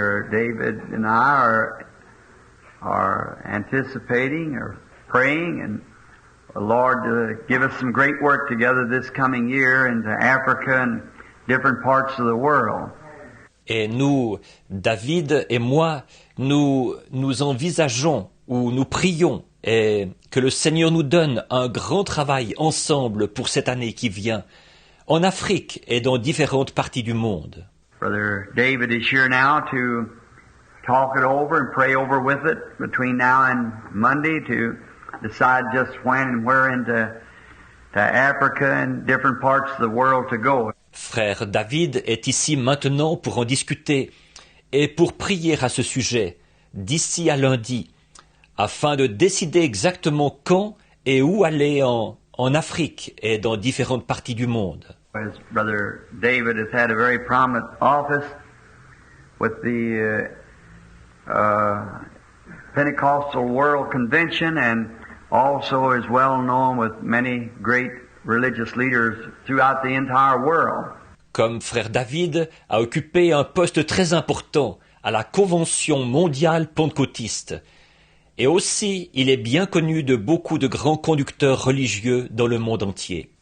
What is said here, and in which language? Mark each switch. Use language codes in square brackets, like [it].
[en] David and I are anticipating or praying and the Lord to give us some great work together this coming year into Africa and different parts of the world. [fr] Et nous, David et moi, nous envisageons ou nous prions et que le Seigneur nous donne un grand travail ensemble pour cette année qui vient, en Afrique et dans différentes parties du monde. [en] Brother David is here now to talk it over and pray over with it between now and Monday to decide just when and where into Africa and different parts of the world to go. [fr] Frère David est ici maintenant pour en discuter et pour prier à ce sujet d'ici à lundi, afin de décider exactement quand et où aller en Afrique et dans différentes parties du monde. [en] As Brother David has had a very prominent office with the Pentecostal World Convention and also is well known with many great religious leaders throughout the entire world. [fr] Comme frère David a occupé un poste très important à la Convention mondiale pentecôtiste. Et aussi, il est bien connu de beaucoup de grands conducteurs religieux dans le monde entier.